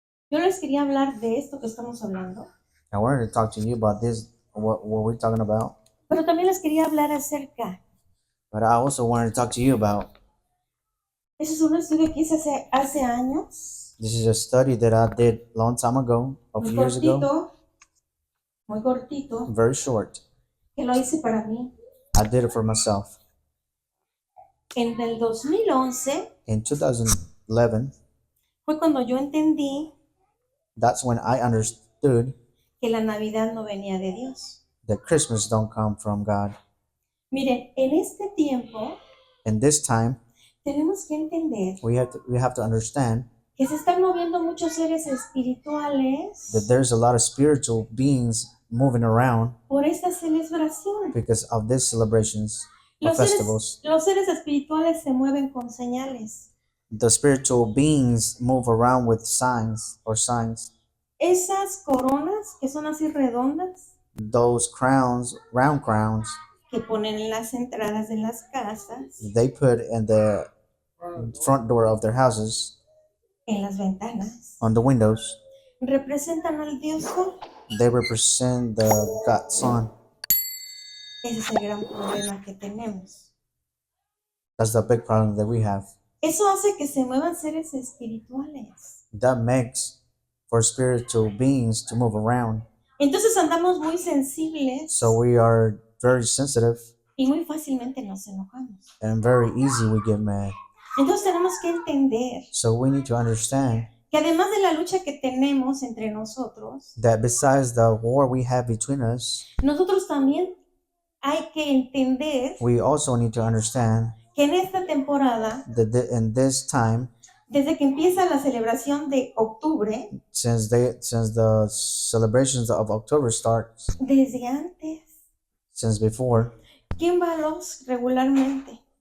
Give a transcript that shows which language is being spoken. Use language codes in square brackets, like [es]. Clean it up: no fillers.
[es] Yo les quería hablar de esto que estamos hablando, [en] I wanted to talk to you about this, what we're talking about, [es] pero también les quería hablar acerca. [en] but I also wanted to talk to you about, [es] Ese es un estudio que hice hace años, [en] this is a study that I did a long time ago, a few years ago, [es] muy cortito, [en] very short. [es] que lo hice para mí. [en] I did it for myself. [es] En el 2011 [en] In 2011, [es] fue cuando yo entendí [en] that's when I understood [es] que la Navidad no venía de Dios. [en] that Christmas don't come from God. [es] Miren, en este tiempo [en] In this time, [es] tenemos que entender [en] we have to understand [es] que se están moviendo muchos seres espirituales [en] that there's a lot of spiritual beings moving around [es] por esta celebración. [en] because of these celebrations or festivals. [es] Los seres espirituales se mueven con señales. [en] The spiritual beings move around with signs. [es] Esas coronas que son así redondas [en] Those crowns, round crowns, [es] que ponen en las entradas de las casas, [en] they put in the front door of their houses, [es] en las ventanas, [en] on the windows. [es] representan al Dios Sol. [en] They represent the God Son. [es] Ese es el gran problema que tenemos. [en] That's the big problem that we have. [es] Eso hace que se muevan seres espirituales. [en] That makes for spiritual beings to move around. [es] Entonces andamos muy sensibles [en] So we are very sensitive [es] y muy fácilmente nos enojamos. [en] and very easy we get mad. [es] Entonces tenemos que entender [en] So we need to understand [es] que además de la lucha que tenemos entre nosotros, [en] that besides the war we have between us, [es] nosotros también hay que entender [en] we also need to understand [es] que en esta temporada, [en] that in this time, [es] desde que empieza la celebración de octubre, [en] since the celebrations of October starts, [es] desde antes, [en] since before, [es] ¿quién va a los regularmente?